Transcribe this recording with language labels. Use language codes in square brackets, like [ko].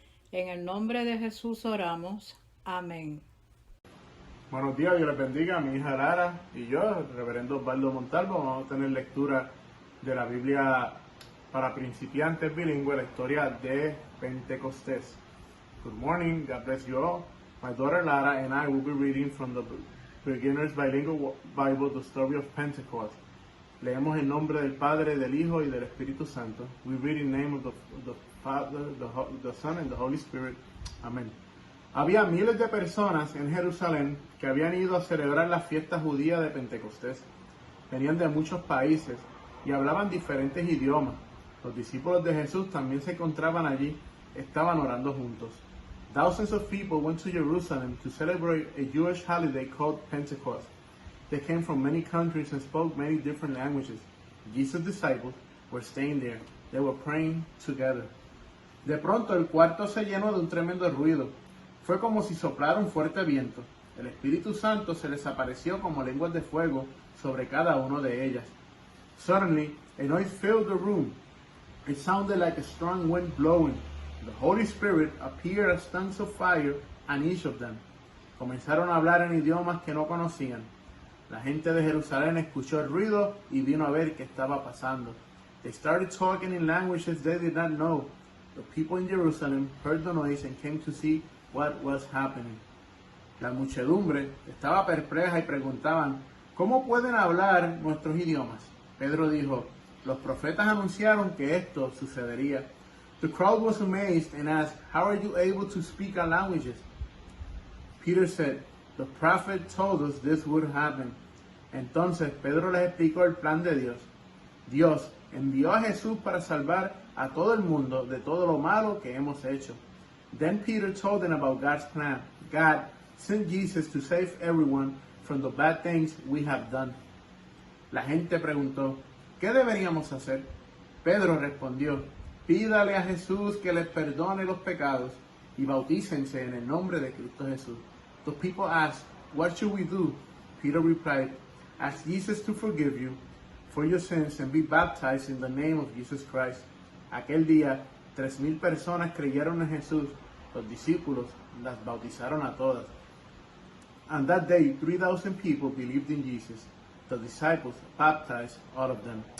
[es] En el nombre de Jesús oramos. Amén. Buenos días, Dios les bendiga. Mi hija Lara y yo, el reverendo Osvaldo Montalvo, vamos a tener lectura de la Biblia para principiantes bilingüe, la historia de Pentecostés. [en] Good morning, God bless you all. My daughter Lara and I will be reading from the Beginner's Bilingual Bible, the story of Pentecost. [es] Leemos en nombre del Padre, del Hijo y del Espíritu Santo. [en] We read in the name of the Father, the Son and the Holy Spirit. [es] Amén. Había miles de personas en Jerusalén que habían ido a celebrar la fiesta judía de Pentecostés. Venían de muchos países y hablaban diferentes idiomas. Los discípulos de Jesús también se encontraban allí, estaban orando juntos. [en] Thousands of people went to Jerusalem to celebrate a Jewish holiday called Pentecost. They came from many countries and spoke many different languages. Jesus' disciples were staying there. They were praying together. [es] De pronto el cuarto se llenó de un tremendo ruido. Fue como si soplara un fuerte viento. El Espíritu Santo se les apareció como lenguas de fuego sobre cada uno de ellas. [en] Suddenly, a noise filled the room. It sounded like a strong wind blowing. The Holy Spirit appeared as tongues of fire on each of them. [es] Comenzaron a hablar en idiomas que no conocían. La gente de Jerusalén escuchó el ruido y vino a ver qué estaba pasando. [en] They started talking in languages they did not know. The people in Jerusalem heard the noise and came to see what was happening. [es] La muchedumbre estaba perpleja y preguntaban, ¿cómo pueden hablar nuestros idiomas? Pedro dijo, los profetas anunciaron que esto sucedería. [en] The crowd was amazed and asked, how are you able to speak our languages? Peter said, the prophet told us this would happen. [es] Entonces Pedro les explicó el plan de Dios. Dios envió a Jesús para salvar a todo el mundo de todo lo malo que hemos hecho. [en] Then Peter told them about God's plan. God sent Jesus to save everyone from the bad things we have done. [es] La gente preguntó, ¿qué deberíamos hacer? Pedro respondió, pídale a Jesús que les perdone los pecados y bautícense en el nombre de Cristo Jesús. [en] The people asked, what should we do? Peter replied, ask Jesus to forgive you for your sins and be baptized in the name of Jesus Christ. [es] Aquel día, 3,000 personas creyeron en Jesús. Los discípulos las bautizaron a todas. [en] On that day, 3,000 people believed in Jesus. The disciples baptized all of them.